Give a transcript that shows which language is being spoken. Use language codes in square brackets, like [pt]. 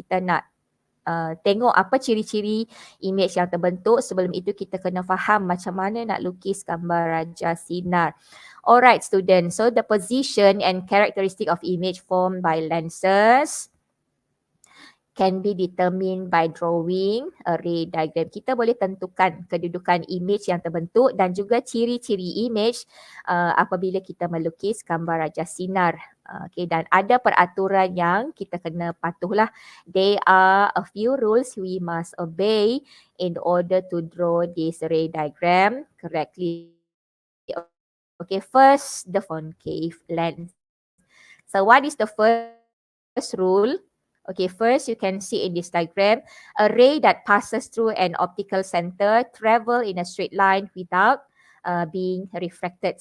[ms] Kita nak tengok apa ciri-ciri image yang terbentuk. Sebelum itu kita kena faham macam mana nak lukis gambar raja sinar. [en] Alright students, so the position and characteristic of image formed by lenses can be determined by drawing a ray diagram. [ms] Kita boleh tentukan kedudukan image yang terbentuk dan juga ciri-ciri image apabila kita melukis gambar raja sinar. Okay, dan ada peraturan yang kita kena patuhlah. [en] There are a few rules we must obey in order to draw this ray diagram correctly. Okay, first, the concave lens. So what is the first rule? Okay, first you can see in this diagram, a ray that passes through an optical center travel in a straight line without being refracted.